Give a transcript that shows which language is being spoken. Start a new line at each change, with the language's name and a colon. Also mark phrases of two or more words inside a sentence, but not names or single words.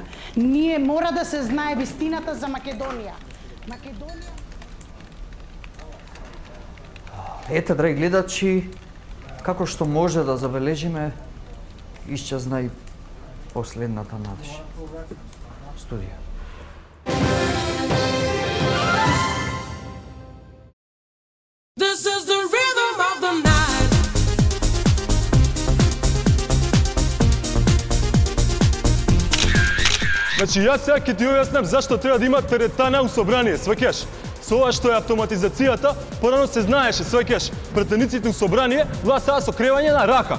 Macedonian: Ние мора да се знае вистината за Македонија. Ете, драги гледачи, како што може да забележиме, исчезна и последната надеж. Студија.
English: This is the rhythm of the night.
Macedonian: Значи, јас сега ќе ти објаснам зашто треба да има теретана у собрание, сваќаш? Со ова што е автоматизацијата, порано се знаеше, сваќаш, пратениците у собрание гласа сега со кревање на рака.